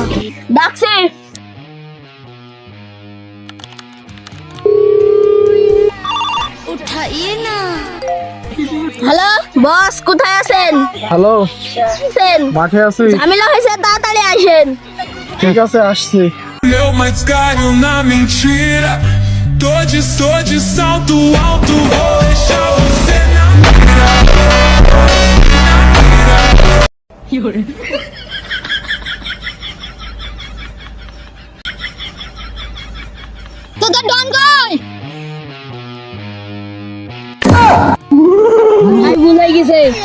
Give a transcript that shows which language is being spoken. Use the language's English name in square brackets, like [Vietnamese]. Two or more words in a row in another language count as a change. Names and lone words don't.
[Bangla] ডাকছে। উঠাইয়ে না। হ্যালো বস, কোথায় আছেন? হ্যালো, আছেন? মাঠে আছি। ঝামেলা হয়েছে, তাড়াতাড়ি আসেন। ঠিক আছে, আসছি। [Portuguese] Meu, mas caiu na mentira. Tô de salto alto, vou deixar você na mira. [Bangla] তোদের ডন কই? ভাই ভুলাই গেছে।